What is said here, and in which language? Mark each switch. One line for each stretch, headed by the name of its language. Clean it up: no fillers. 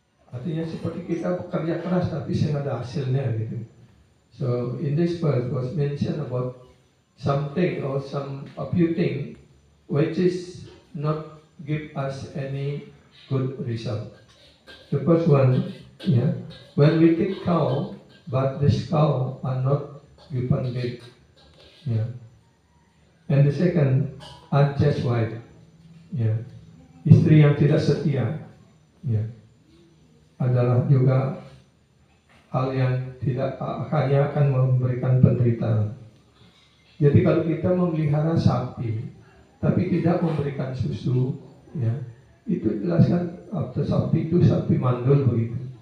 Indonesian: Artinya seperti kita bekerja keras tapi tidak ada hasilnya gitu.
English: So in this verse was mentioned about something or a few things which is not give us any good result. The first one, when we take cow, but this cow are not given milk. And the second, unchaste wife,
Indonesian: istri yang tidak setia, adalah juga hal yang hanya akan memberikan penderitaan. Jadi kalau kita memelihara sapi, tapi tidak memberikan susu, itu jelaskan sapi itu sapi mandul begitu.